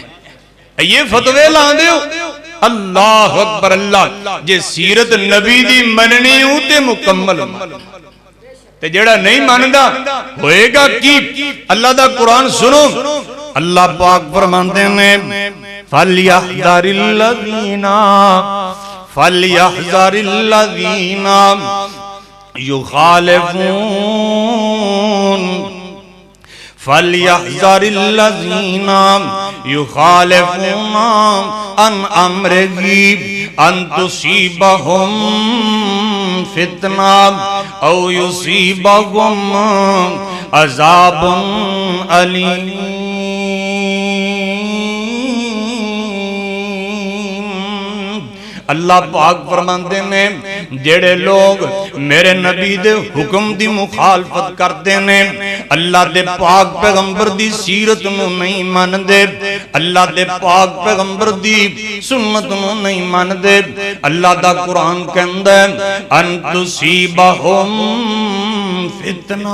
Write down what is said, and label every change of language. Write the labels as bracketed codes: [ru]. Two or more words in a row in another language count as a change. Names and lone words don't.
[pa] یہ فتوے لاندے ہو [ar] الله أكبر الله. [pa] جے سیرت نبی دی مننی ہوں تے مکمل، تے جیہڑا نہیں مندا ہووے گا کی. اللہ دا قرآن سنو۔ اللہ پاک فرماندے نے فلیحذر [ar] الذين يخالفون فليحذر الذين يخالفون عن أمره أن تصيبهم فتنة أو يصيبهم عذاب أليم. [pa] اللہ پاک فرماندے نے جیہڑے لوک میرے نبی دے حکم دی مخالفت کردے نے، اللہ دے پاک پیغمبر دی سیرت نوں نہیں مندے، اللہ دے پاک پیغمبر دی سنت نوں نہیں مندے. اللہ دا قرآن کہندا ہے [ar] أن تصيبهم فتنة.